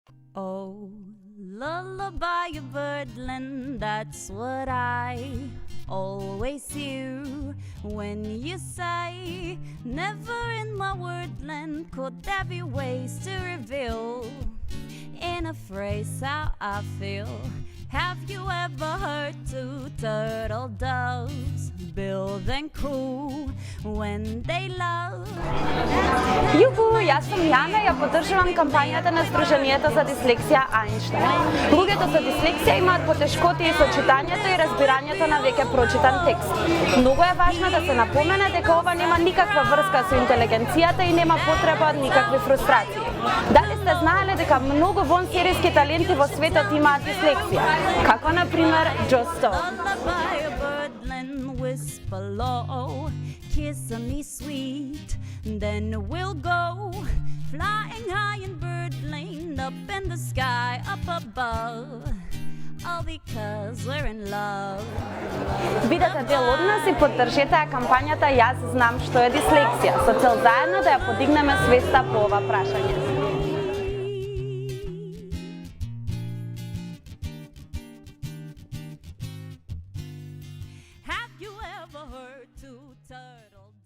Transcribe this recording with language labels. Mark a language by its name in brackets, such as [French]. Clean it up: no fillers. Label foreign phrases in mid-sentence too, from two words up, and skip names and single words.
[English] Oh, lullaby of birdland, that's what I always hear when you say, never in my wordland could there be ways to reveal in a phrase how I feel. Have you ever heard two turtle doves build and coo when they love? [Macedonian] Јуху, јас сум Јана, ја поддржувам кампањата на Сдруженијето за дислексија Ајнштајн. Луѓето со дислексија имаат потешкоти со читањето и разбирањето на веќе прочитан текст. Многу е важно да се напомене дека ова нема никаква врска со интелигенцијата и нема потреба од никакви фрустрации. Дали сте знаеле дека многу вонсериски таленти во светот имаат дислексија? Како на пример Джо Стоун. [English] Whisper low, kiss me sweet, then we'll go flying high in bird lane up in the sky up above, all because we're in love. [Macedonian] Бидете дел од нас и поддржете ја кампањата Јас знам што е дислексија, со цел заедно да ја подигнеме свеста по ова прашање. [English] Have you ever heard two turtles?